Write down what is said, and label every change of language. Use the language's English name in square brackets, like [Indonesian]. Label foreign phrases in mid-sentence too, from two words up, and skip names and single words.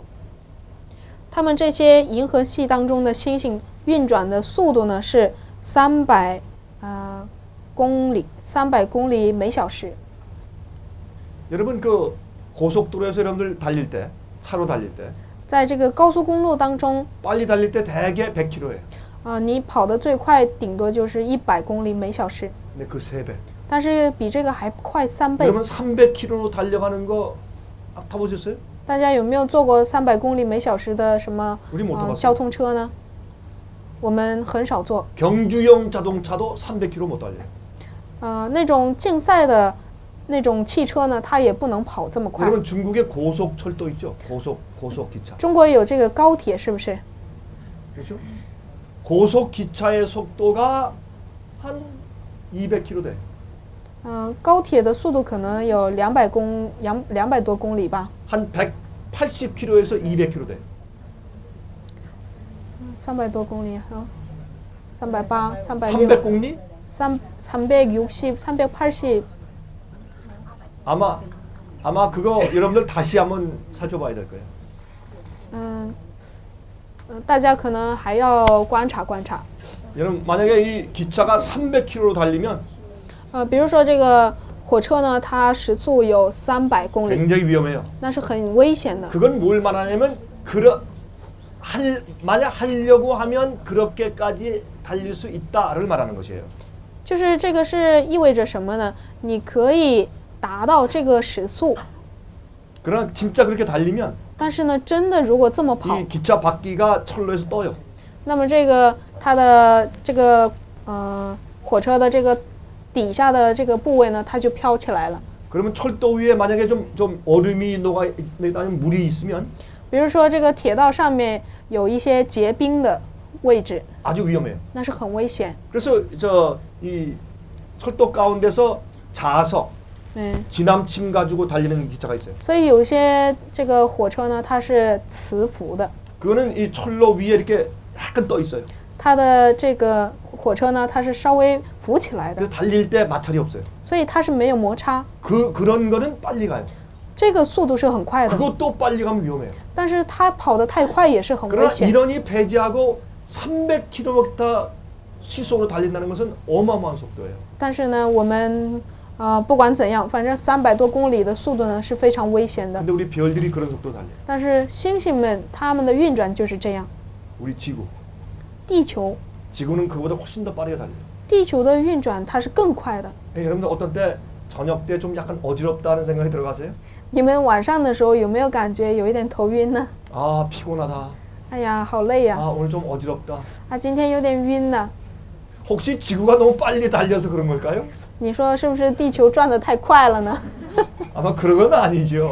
[Chinese] 它们这些银河系当中的星星运转的速度呢是300公里，300公里每小时。 [Korean] 여러분 그 고속도로에서 여러분들 달릴 때 차로 달릴 때 [Chinese] 在这个高速公路当中， [Korean] 빨리 달릴 때 대개 100km예요. [Chinese] 你跑得最快顶多就是100公里每小时， [Korean] 근데 그 3배. [Chinese] 但是比这个还快3倍。 [Korean] 여러분 300km로 달려가는 거 타보셨어요? [Chinese] 大家有没有坐过300公里每小时的什么 [Korean] 우리 못 타봤어요. [Chinese] 交通车呢？我们很少坐。 [Korean] 경주용 자동차도 300km 못 달려요. [Chinese] 那种竞赛的那种汽车呢，它也不能跑这么快。 [Korean] 여러분 중국에 고속철도 있죠? 고속기차. [Chinese] 中国有这个高铁，是不是？ [Korean] 그렇죠? 고속기차의 속도가 한 200km 돼. [Chinese] 高铁的速度可能有200多公里吧， [Korean] 한 180km에서 200km 돼. [Chinese] 300 多公里啊，380、360、 [Korean] 300공리? [Chinese] 360、380。 [Korean] 아마 그거 여러분들 다시 한번 살펴봐야 될 거예요. [Chinese] 大家可能还要观察观察。 [Korean] 여러분 만약에 이 기차가 300km로 달리면 [Chinese] 比如说这个火车呢，它时速有300公里， [Korean] 굉장히 위험해요. [Chinese] 那是很危险的。 [Korean] 그건 뭘 말하냐면 만약 하려고 하면 그렇게까지 달릴 수 있다를 말하는 것이에요. [Chinese] 就是这个是意味着什么呢？你可以达到这个时速， [Korean] 그러나 진짜 그렇게 달리면 [Chinese] 但是呢，真的如果这么跑， [Korean] 이 기차 바퀴가 철로에서 떠요. [Chinese] 那么这个它的这个火车的这个底下的这个部位呢，它就飘起来了。 [Korean] 그러면 철도 위에 만약에 좀 얼음이 녹아 있다면 물이 있으면 [Chinese] 比如说这个铁道上面有一些结冰的位置， [Korean] 아주 위험해요. [Chinese] 那是很危险。 [Korean] 그래서 이 철도 가운데서 자석, 嗯， 지남침 가지고 달리는 기차가 있어요. [Chinese] 所以有些这个火车呢，它是磁浮的， [Korean] 그거는 이 철로 위에 이렇게 약간 떠 있어요. [Chinese] 它的这个火车呢，它是稍微浮起来的， [Korean] 그래서 달릴 때 마찰이 없어요. [Chinese] 所以它是没有摩擦。 [Korean] 그런 거는 빨리 가요. [Chinese] 这个速度是很快的， [Korean] 그것도 빨리 가면 위험해요. [Chinese] 但是它跑得太快也是很危 [Korean] 그러나 [Chinese] 险。 [Korean] 이런이 배제하고 300km 시속으로 달린다는 것은 어마어마한 속도예요. [Chinese] 但是呢，我们不管怎样，反正300多公里的速度呢是非常危险的。 [Korean] 근데 우리 별들이 그런 속도 달려요. [Chinese] 但是星星们它们的运转就是这样， [Korean] 우리 지구. [Chinese] 地球 [Korean] 지구는 그보다 훨씬 더 빠르게 달려요. [Chinese] 地球的运转它是更快的。 [Korean] 여러분들 어떤 때 저녁 때 좀 약간 어지럽다는 생각이 들어가세요? [Chinese] 你们晚上的时候有没有感觉有一点头晕呢？ [Korean] 아 피곤하다. [Chinese] 哎呀，好累呀！ [Korean] 아 오늘 좀 어지럽다. [Chinese] 今天有点晕呢。 [Korean] 혹시 지구가 너무 빨리 달려서 그런 걸까요? [Chinese] 你说是不是地球转得太快了呢？ [Korean] 아마 그런 건 아니죠.